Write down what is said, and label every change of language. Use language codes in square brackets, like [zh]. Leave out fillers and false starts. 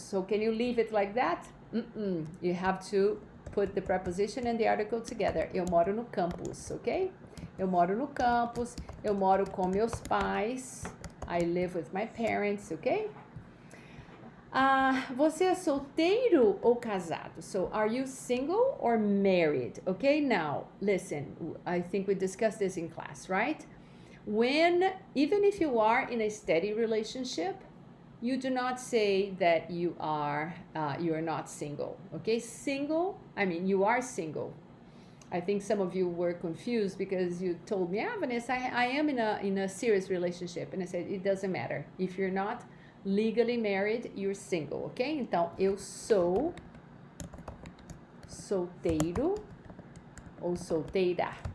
[en] So can you leave it like that? You have to put the preposition and the article together. [pt] Eu moro no campus, ok? Eu moro no campus, eu moro com meus pais. [en] I live with my parents, okay? [pt] Você é solteiro ou casado? [en] So, are you single or married? Okay, now, listen, I think we discussed this in class, right? Even if you are in a steady relationship, you do not say that you are not single, okay? Single, I mean, you are single. I think some of you were confused because you told me, Vanessa, I am in a serious relationship. And I said, it doesn't matter. If you're not legally married, you're single, ok? [pt] Então, eu sou solteiro ou solteira.